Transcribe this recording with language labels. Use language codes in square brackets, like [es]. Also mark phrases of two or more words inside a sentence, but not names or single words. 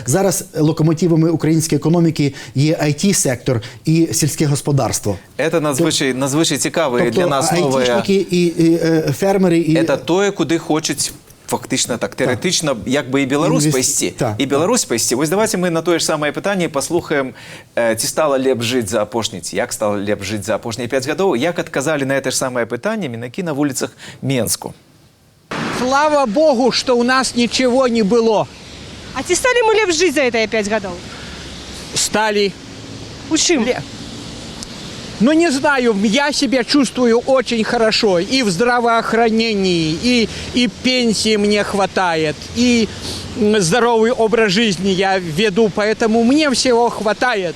[uk] Зараз локомотивами української економіки є IT-сектор і сільське господарство. Це надзвичай цікаво і для нас нове. Айтішники і фермери. Це те, куди хочуть фактично так, теоретично, якби і Білорусь пасти. І Білорусь пасти. Ось давайте ми на те ж саме питання послухаємо, [be] ці стало лепш жити за апошні, [uk] як стало [be] лепш жити за апошні [uk] 5 років, як відказали на це ж саме питання мінаки на вулицях Менску. [ru] Слава Богу, что у нас ничего не было. А ці стали мы лепш жить за это 5 годов? Стали. Учим? Ну, не знаю, я себя чувствую очень хорошо. И в здравоохранении, и пенсии мне хватает, и здоровый образ жизни я веду, поэтому мне всего хватает.